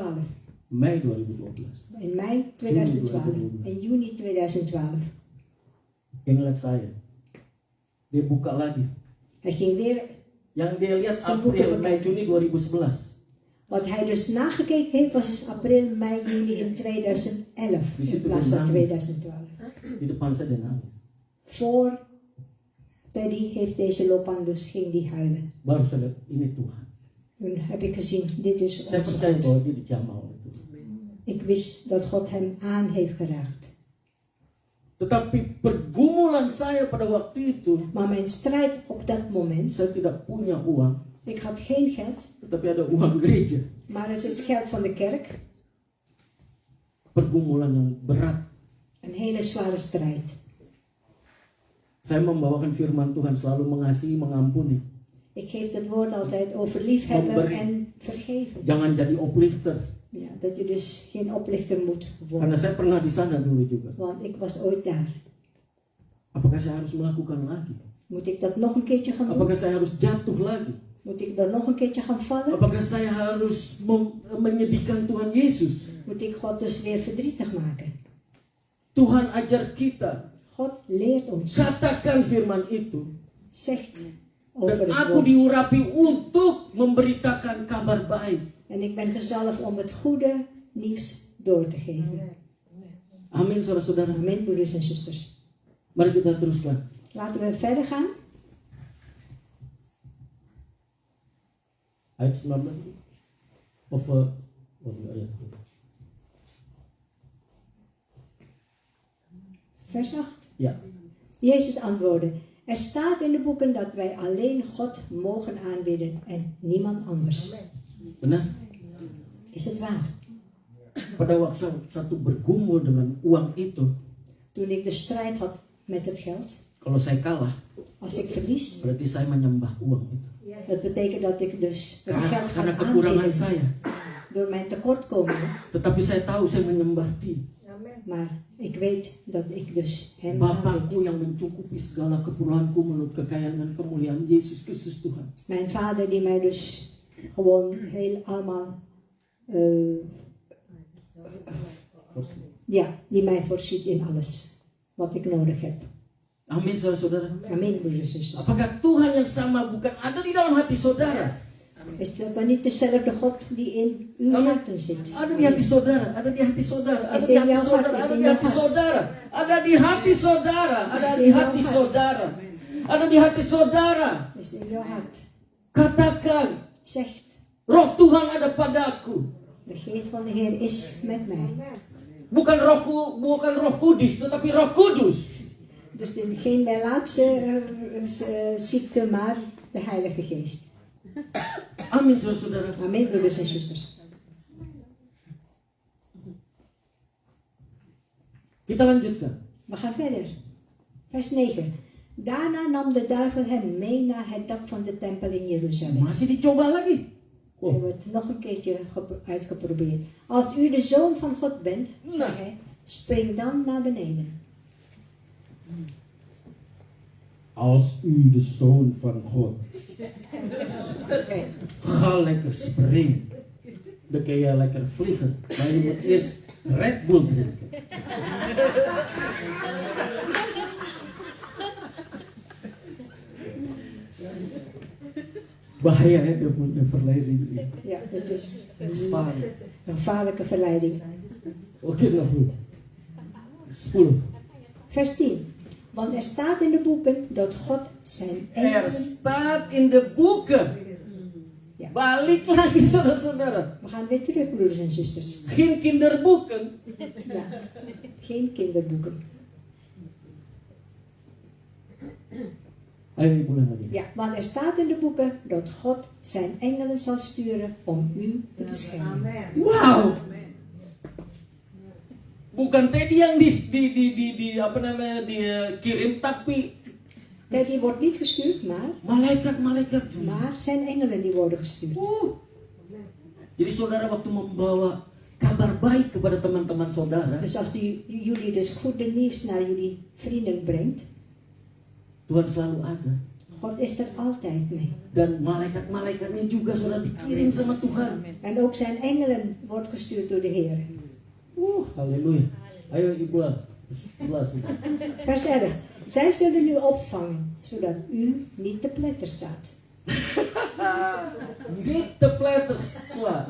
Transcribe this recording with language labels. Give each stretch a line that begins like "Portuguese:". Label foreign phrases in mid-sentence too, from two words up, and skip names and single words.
Indonesian: Mei 2012.
Dutch: In mei 2012. En juni 2012.
Indonesian: Dia ngeliat saya. Dia buka lagi.
Dutch: Hij ging weer,
Indonesian: Yang dia lihat
Dutch: Zijn April, boeken Mei, Juni 2011. wat hij dus nagekeken heeft, was dus april, mei, juni in 2011. Die zit In plaats er van dan. 2012.
Indonesian: Di depan saya dia nangis.
Dutch: Voor Teddy heeft deze loopbaan dus ging die huilen.
Indonesian: Baru saya lihat, ini Tuhan.
Dutch: Toen heb ik gezien, dit is
Indonesian: Saya
Dutch: onze
Indonesian: percaya
Dutch: God.
Indonesian: bahwa dia dijamah oleh Tuhan.
Dutch: Ik wist dat God hem aan heeft geraakt.
Indonesian: Tetapi pergumulan saya pada waktu itu,
Dutch: Maar mijn strijd op dat moment,
Indonesian: saya tidak punya uang.
Dutch: Ik had geen geld,
Indonesian: tetapi ada uang gereja.
Dutch: maar het is het geld van de kerk.
Indonesian: Pergumulan yang berat.
Dutch: Een hele zware strijd.
Indonesian: Saya membawakan firman Tuhan selalu mengasihi, mengampuni.
Dutch: Ik geef het woord altijd over liefhebben en vergeven.
Indonesian: Jangan jadi oplifter.
Dutch: Ja, dat je dus geen oplichter moet
Indonesian: Karena
Dutch: worden.
Indonesian: saya pernah di sana dulu juga.
Dutch: Want ik was ooit daar.
Indonesian: Apakah saya harus melakukan lagi?
Dutch: Moet ik dat nog een keertje gaan doen?
Indonesian: Apakah saya harus jatuh lagi?
Dutch: Moet ik dan nog een keertje gaan vallen?
Indonesian: Apakah saya harus menyedihkan Tuhan Yesus?
Dutch: Moet ik God dus weer verdrietig maken?
Indonesian: Tuhan ajar kita.
Dutch: God leert ons.
Indonesian: Katakan firman itu.
Dutch: Zegt
Indonesian: Dan
Dutch: over het
Indonesian: aku
Dutch: woord.
Indonesian: diurapi untuk memberitakan kabar baik.
Dutch: En ik ben gezalfd om het goede nieuws door te geven.
Indonesian: Amin, saudara-saudara.
Dutch: Amen, broeders en zusters.
Indonesian: Mari kita teruskan.
Dutch: Laten we verder gaan.
Indonesian: Ayat 19.
Dutch: Of ayat. Vers 8.
Indonesian: Ya.
Dutch: Jezus antwoordde: Er staat in de boeken dat wij alleen God mogen aanbidden en niemand anders.
Indonesian: Benar.
Dutch: Is het waar?
Indonesian: Pada waktu satu bergumul dengan uang itu,
Dutch: Toen ik de strijd had met het geld,
Indonesian: kalau saya kalah,
Dutch: als ik verlies,
Indonesian: berarti saya menyembah uang itu.
Dutch: dat betekent dat ik dus het geld
Indonesian: Karena
Dutch: ga
Indonesian: kekurangan
Dutch: aanbidden
Indonesian: saya.
Dutch: door mijn tekortkomingen.
Indonesian: Tetapi saya tahu saya menyembah Dia.
Dutch: Maar ik weet dat ik dus hem aanbid.
Indonesian: Bapakku yang mencukupi segala keperluanku menurut kekayaan dan kemuliaan Yesus Kristus Tuhan.
Dutch: Mijn vader die mij dus gewoon heel allemaal, die mij voorziet in alles wat ik nodig heb.
Indonesian: Amin, saudara-saudara. Amin,
Dutch: broeders en zusters.
Indonesian: Apakah Tuhan yang sama bukan ada di dalam hati saudara?
Dutch: Is dat dan niet dezelfde God die in uw harten zit?
Indonesian: Ada di hati saudara, ada di hati saudara, ada
Dutch: Is
Indonesian: di
Dutch: in
Indonesian: hati
Dutch: jouw
Indonesian: saudara,
Dutch: hart, is
Indonesian: ada
Dutch: in
Indonesian: di
Dutch: jouw
Indonesian: hati
Dutch: hart.
Indonesian: saudara, ada di hati saudara, ada
Dutch: Is
Indonesian: di
Dutch: in jouw
Indonesian: hati
Dutch: hart.
Indonesian: saudara, ada di hati saudara.
Dutch: Is in jouw hart.
Indonesian: Katakan,
Dutch: Zegt,
Indonesian: Roh Tuhan ada padaku.
Dutch: de geest van de Heer is met mij.
Indonesian: Bukan Roh Kudus, tetapi Roh Kudus.
Dutch: Dus geen Melaatse ziekte, maar de Heilige Geest.
Indonesian: Amin, saudara-saudara.
Dutch: Amen, broeders en zusters.
Indonesian: Kita lanjutkan.
Dutch: We gaan verder. Vers 9. Daarna nam de duivel hem mee naar het dak van de tempel in Jeruzalem.
Indonesian: Masih dicoba lagi.
Dutch: Hij wordt nog een keertje uitgeprobeerd. Als u de zoon van God bent, zei hij, spring dan naar beneden. Als u de zoon van God. Ga lekker springen. Dan kun je lekker vliegen. Maar je moet eerst Red Bull drinken.
Indonesian: Bahaya ya, dia punya verleiding.
Dutch: Ja, het is Gevaarlijk. een gevaarlijke verleiding. Oké, nog goed. 10. Vers 10. Want er staat in de boeken dat God zijn Er engelen... staat in de boeken. Ja.
Indonesian: Balik lagi saudara-saudara.
Dutch: We gaan weer terug, broeders en zusters. Geen kinderboeken. Ja, geen kinderboeken.
Indonesian: Ayo ulang lagi.
Dutch: Ja, want er staat in de boeken dat God zijn engelen zal sturen om u te beschermen. Wow.
Indonesian: Bukan Teddy yang dikirim, tapi
Dutch: Die wordt niet gestuurd, maar
Indonesian: malaikat-malaikat.
Dutch: zijn engelen die worden gestuurd.
Indonesian: Jadi saudara waktu membawa kabar baik kepada teman-teman saudara,
Dutch: Dus als jullie dus goede nieuws naar jullie vrienden brengt,
Indonesian: Tuhan selalu ada.
Dutch: God is er altijd mee.
Indonesian: Dan malaikat-malaikatnya juga sudah dikirim sama Tuhan.
Dutch: En ook zijn engelen wordt gestuurd door de Heer.
Indonesian: Halleluja. Ayo ibu 11.
Dutch: Vers 11. Zij zullen u opvangen, zodat u niet te pletter staat. Niet te pletter sla.